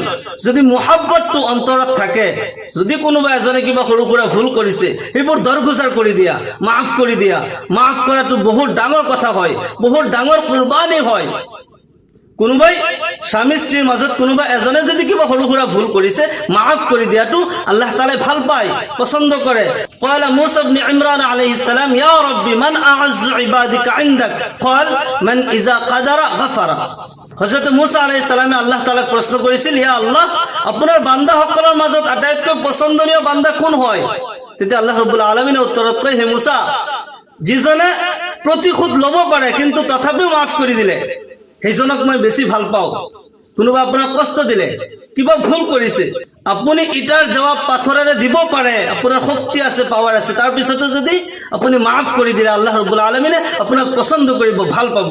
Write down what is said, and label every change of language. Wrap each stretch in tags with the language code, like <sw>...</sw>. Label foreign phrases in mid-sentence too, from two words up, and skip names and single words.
<as>যদি মোহাব্বতটো অন্তৰত থাকে, যদি কোনোবা এজনে কিবা সৰু সুৰা ভুল কৰিছে সেইবোৰ দৰগুজাৰ কৰি দিয়া, মাফ কৰি দিয়া। মাফ কৰাটো বহুত ডাঙৰ কথা হয়, বহুত ডাঙৰ কুৰবানী হয়। কোনোবাই স্বামী স্ত্ৰীৰ মাজত কোনোবা এজনে যদি কিবা সৰু সুৰা ভুল কৰিছে মাফ কৰি দিয়াটো আল্লাহ তাআলাই ভাল পায়, পছন্দ কৰে।</as> <ar>قال موسى بن عمران عليه السلام يا ربي من اعز عبادك عندك قال من اذا قدر غفر।</ar> <as>হযরত মুসা</as> <ar>عليه السلام</ar> <as>আল্লাহ তাআলাক প্রশ্ন করেছিল,</as> <ar>يا الله,</ar> <as>আপোনাৰ বান্দাসকলৰ মাজত আটাইতকৈ পছন্দনীয় বান্দা কোন হয়? তেতিয়া আল্লাহ ৰাব্বুল আলামিনে উত্তৰত কয়, হে মুসা, যিজনে প্ৰতিশোধ ল'ব পাৰে কিন্তু তথাপিও মাফ কৰি দিলে সেইজনক মই বেছি ভাল পাওঁ। কোনোবা আপোনাক কষ্ট দিলে, কিবা ভুল কৰিছে, আপুনি ইটাৰ জবাব পাথৰেৰে দিব পাৰে, আপোনাৰ শক্তি আছে, পাৱাৰ আছে, তাৰ পিছতো যদি আপুনি মাফ কৰি দিলে আল্লাহ ৰাব্বুল আলামিনে আপোনাক পছন্দ কৰিব, ভাল পাব।</as>